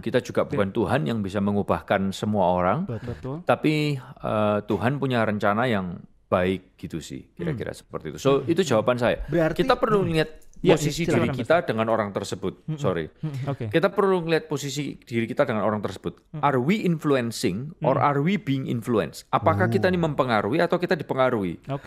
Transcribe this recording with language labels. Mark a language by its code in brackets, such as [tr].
[id] Kita juga bukan Tuhan yang bisa mengubahkan semua orang, tapi Tuhan punya rencana yang baik gitu sih, kira-kira seperti itu. So itu jawaban saya. Berarti, kita perlu lihat posisi diri kita dengan orang tersebut. Kita perlu lihat posisi diri kita dengan orang tersebut. [en] Are we influencing or are we being influenced? [id] Apakah kita ini mempengaruhi atau kita dipengaruhi?